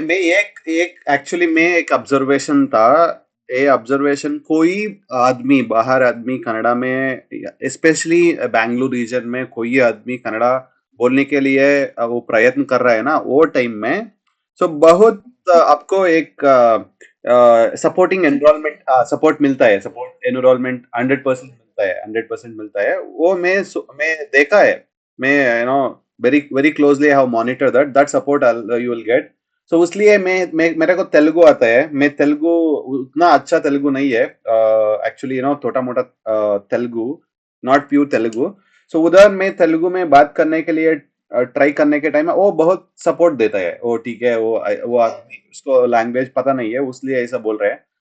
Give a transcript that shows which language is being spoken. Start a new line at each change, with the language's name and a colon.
Hindi: No मैं एक actually मैं एक ऑब्जर्वेशन था. ये ऑब्जर्वेशन कोई आदमी बाहर आदमी कनाडा में स्पेशली बैंगलोर रीजन में कोई आदमी कनाडा बोलने के लिए वो प्रयत्न कर रहा है ना वो टाइम में सो बहुत आपको एक सपोर्टिंग एनवायरनमेंट सपोर्ट मिलता है. सपोर्ट एनवायरनमेंट 100% मिलता है. 100% मिलता है. वो मैं देखा है.
English: मैं very very closely I have monitored that support you will get.
Hindi: So उसलिए मैं मेरे को तेलुगु आता है. मैं तेलुगु उतना अच्छा तेलुगु नहीं है एक्चुअली छोटा मोटा तेलुगु नॉट प्योर तेलुगु. सो उधर मैं तेलुगु में बात करने के लिए ट्राई करने के टाइम में वो बहुत सपोर्ट देता है. वो ठीक है. वो आदमी उसको लैंग्वेज पता नहीं है उसलिए ऐसा बोल रहे हैं.